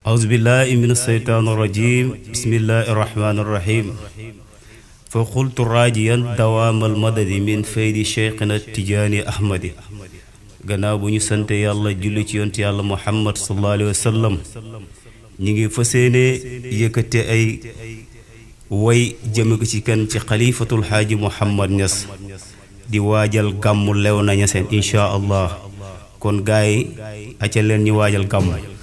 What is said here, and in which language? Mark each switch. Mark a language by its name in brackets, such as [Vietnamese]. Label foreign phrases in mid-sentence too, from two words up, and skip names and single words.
[Arabic] أعوذ بالله من الشيطان الرجيم بسم الله الرحمن الرحيم فقلت راجيا دوام المدد من فيد شيخنا التجاني أحمد [Wolof] gannaaw bu ñu sante yàlla julli ci yonent yàlla Muhammad [Arabic] صلى الله عليه وسلم [Wolof] ñi ngi faseene yëkkate ay way jëme ko ci kan ci xalifatul xaaji Muhammad Niass di waajal gàmmu Léona Niassène [Arabic] إن شاء الله [Wolof] kon gaay acca leen ñu waajal gàmmu